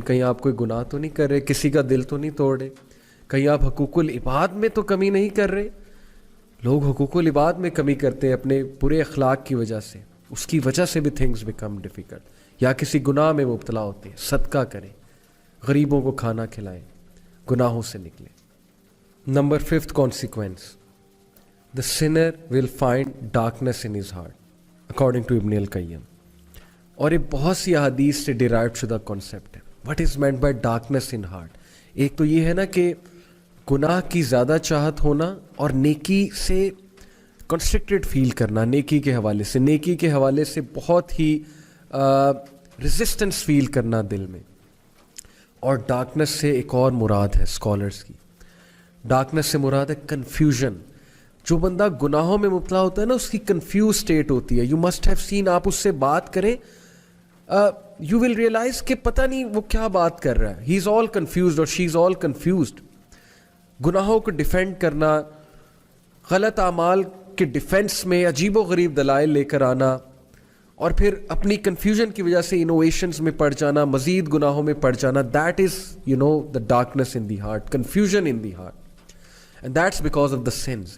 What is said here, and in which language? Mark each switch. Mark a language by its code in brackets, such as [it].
[ur] کہیں آپ کوئی گناہ تو نہیں کر رہے، کسی کا دل تو نہیں توڑ رہے، کہیں آپ حقوق العباد میں تو کمی نہیں کر رہے. لوگ حقوق العباد میں کمی کرتے ہیں اپنے برے اخلاق کی وجہ سے، اس کی وجہ سے بھی [en] Things become difficult. [ur] یا کسی گناہ میں مبتلا ہوتے ہیں، صدقہ کریں، غریبوں کو کھانا کھلائیں، گناہوں سے نکلیں. [en] Number 5th consequence, the sinner will find darkness in his heart, according to Ibn al-Qayyim. [ur] اور یہ بہت سی احادیث سے ڈیرائیوڈ شدہ کانسیپٹ ہے. [en] What is meant by darkness in heart? [ur] ایک تو یہ ہے نا کہ گناہ کی زیادہ چاہت ہونا اور نیکی سے کنسٹرکٹڈ فیل کرنا، نیکی کے حوالے سے، نیکی کے حوالے سے بہت ہی ریزسٹنس فیل کرنا دل میں. اور ڈارکنیس سے ایک اور مراد ہے اسکالرس کی، ڈارکنیس سے مراد ہے کنفیوژن. جو بندہ گناہوں میں مبتلا ہوتا ہے نا، اس کی کنفیوز اسٹیٹ ہوتی ہے. [en] you must have seen, [ur] آپ اس سے بات کریں، [en] you will realise [ur] کہ پتہ نہیں وہ کیا بات کر رہا ہے. [en] he is all confused [ur] اور [en] She is all confused. [ur] گناہوں کو ڈیفینڈ کرنا، غلط اعمال کے ڈیفینس میں عجیب و غریب دلائل لے کر آنا، اور پھر اپنی کنفیوژن کی وجہ سے انوویشنز میں پڑ جانا، مزید گناہوں میں پڑ جانا. [en] That is the darkness in the heart, confusion in the heart. And that's because of the sins.